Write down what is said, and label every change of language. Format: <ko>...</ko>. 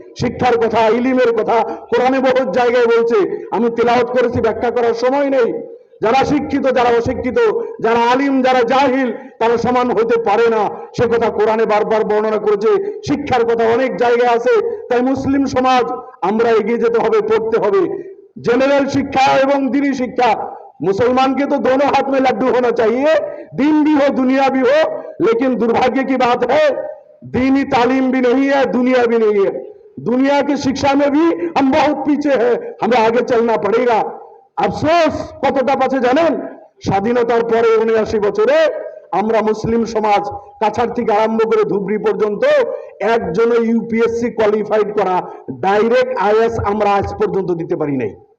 <bn>শিক্ষার কথা, ইলিমের কথা কোরআনে বহুত জায়গায় বলছে। আমি তেলাওয়াত করেছি, ব্যাখ্যা করার সময় নেই। যারা শিক্ষিত যারা অশিক্ষিত, যারা আলিম যারা জাহিল, তারা সমান হতে পারে না, সে কথা কোরআনে বারবার বর্ণনা করেছে। শিক্ষার কথা অনেক জায়গায় আছে। তাই মুসলিম সমাজ আমরা এগিয়ে যেতে হবে, পড়তে হবে।</bn> <hi>जनरल शिक्षा एवं दीनी शिक्षा, मुसलमान के तो दोनों हाथ में लड्डू होना चाहिए, दीन भी हो दुनिया भी हो। लेकिन दुर्भाग्य की बात है दीनी तालीम भी नहीं है, दुनिया भी नहीं है। दुनिया की शिक्षा में भी हम बहुत पीछे हैं, हमें आगे चलना पड़ेगा।</hi> <bn>अफसोस কতটা পাছে জানেন, স্বাধীনতার পরে ৭৯ বছরে আমরা মুসলিম সমাজ কাছাড় থেকে আরম্ভ করে ধুবড়ি পর্যন্ত একজন ইউপিএসসি কোয়ালিফাইড করা ডাইরেক্ট আইএস আমরা আজ পর্যন্ত দিতে পারি নাই।</bn>